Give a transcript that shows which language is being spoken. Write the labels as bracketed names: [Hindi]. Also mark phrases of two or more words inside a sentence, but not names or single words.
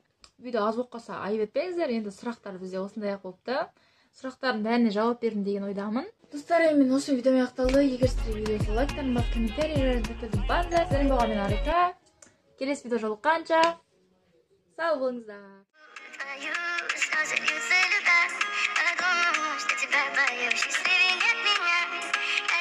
[Kazakh] Видео аз болып қалса айып етпеңіздер, енді сұрақтар бізде осындай болыпты. Сұрақтардың бәріне жауап бердім деген ойдамын. Достар, мен осы видеом аяқталды. Егер сіздерге видеосы лайктарын басып комментарийлерін тастап барыңыздар. Сіздермен болған мен Арика. Келесі видео жолыққанша сау болыңыздар. [Russian] Слезы льются, я думаю, что тебя боюсь. Счастливее нет меня.